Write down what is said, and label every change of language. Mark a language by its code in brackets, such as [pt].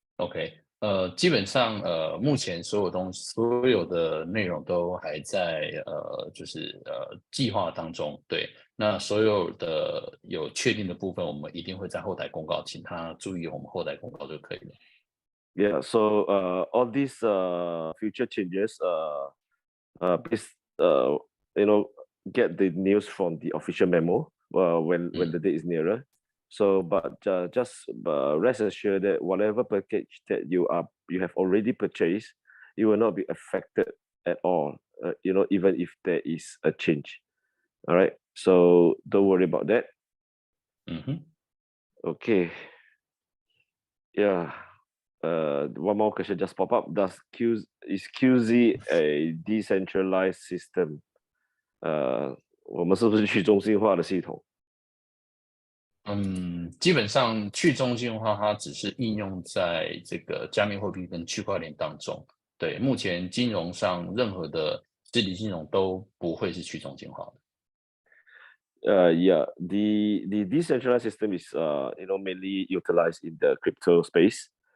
[zh] OK， 基本上目前所有的内容都还在就是计划当中，对。那所有的有确定的部分，我们一定会在后台公告，请他注意我们后台公告就可以了。 [en] Yeah, so all these future changes, please get the news from the official memo when the date is nearer. So, but just rest assured that whatever package that you have already purchased, it will not be affected at all. Even if there is a change. All right. So don't worry about that. Okay. Yeah. One more question just pop up. Is QZ a decentralized system? [zh] 我们是不是去中心化的系统？基本上去中心化它只是应用在这个加密货币跟区块链当中。对，目前金融上任何的实体金融都不会是去中心化的。 [en] Yeah, the decentralized system is mainly utilized in the crypto space.